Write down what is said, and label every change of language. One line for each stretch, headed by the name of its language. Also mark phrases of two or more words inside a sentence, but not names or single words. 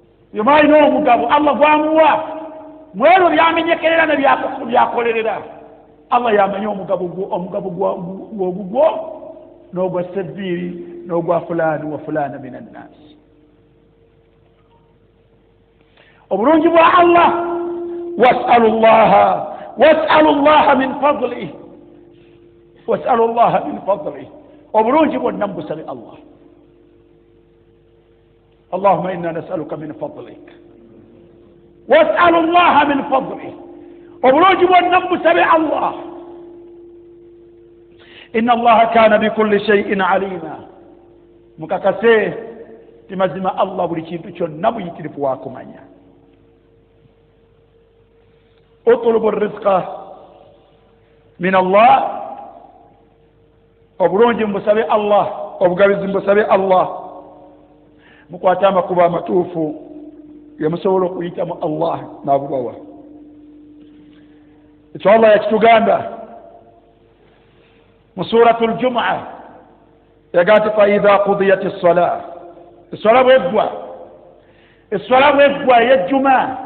Ganda: Buli omu alina omugabo Allah gw'amuwa mu ebyo by'amenyekerera ne byako-, by'akolerera. Allah y'amanyi omugabo gwo, omugabo gwa, gwo ogugwo, n'ogwa Seddiiri, n'ogwa fulaani wa fulaana
Arabic: من الناس.
Ganda: Obulungi bwa Allah,
Arabic: واسألوا الله، واسألوا الله من فضله. واسألوا الله من فضله.
Ganda: Obulungi bwonna mubusabe Allah.
Arabic: اللهم إنا نسألك من فضلك. واسألوا الله من فضلك.
Ganda: Obulungi bwonna musabe Allah.
Arabic: إن الله كان بكل شيء عليما.
Ganda: Mukakase ti mazima Allah buli kintu kyonna buyitirivu wa kumanya.
Arabic: اطلبوا رزقا من الله.
Ganda: Obulungi mbusabe Allah, obugabizi mbusabe Allah. Mukwate amakubo amatuufu ge musobola okuyitamu Allah n'abubawa. Ekyo Allah yakitugamba mu Suratul Jumu'ah, yagaa nti,
Arabic: "فإذا قضيت الصلاة."
Ganda: Esswala bw'eggwa, esswala bw'eggwa ey'ejjuma,